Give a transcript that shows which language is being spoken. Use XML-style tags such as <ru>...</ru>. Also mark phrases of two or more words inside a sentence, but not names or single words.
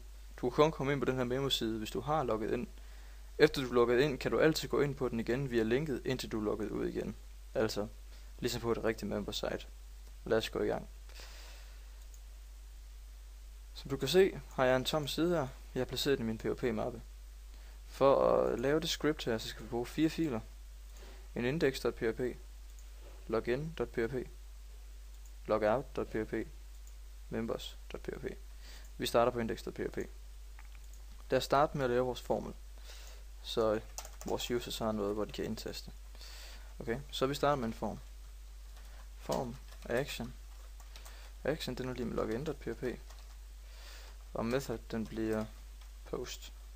<da>Du kan kun komme ind på den her memberside, hvis du har logget ind. Efter du er logget ind, kan du altid gå ind på den igen via linket, indtil du er logget ud igen. Altså, ligesom på et rigtigt membersite. Lad os gå i gang. Som du kan se, har jeg en tom side her. Jeg har placeret den i min PHP-mappe. For at lave det script her, så skal vi bruge 4 filer. En index.php, login.php, logout.php, members.php. Vi starter på index.php. Lad os starte med at lave vores formel, så vores users har noget, hvor de kan indtaste. Okay, så vi starter med en form.</da> <en>Form action.</en> <da>Action, den er lige med login.php. Og method, den bliver post.</da>